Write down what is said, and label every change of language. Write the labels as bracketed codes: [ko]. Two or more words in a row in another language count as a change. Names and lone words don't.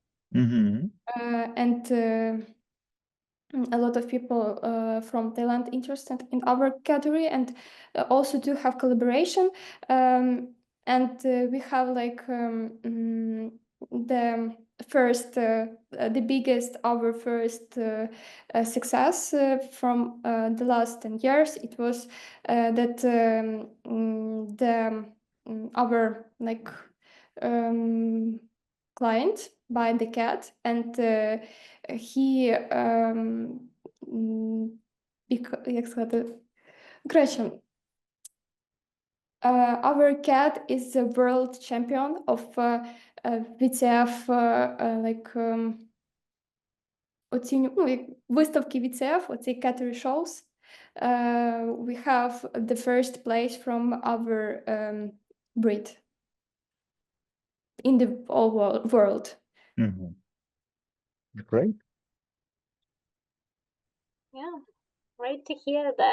[en] and a lot of people from Thailand interested in our category, and also do have collaboration, and we have the first, the biggest, our first success from the last 10 years. It was that our client buy the cat, and he [uk] як сказати, [en] our cat is the world champion of VCF, [uk] виставки VCF, оці [en] category shows. We have the first place from our breed in the whole world. Great. Yeah, great to hear that.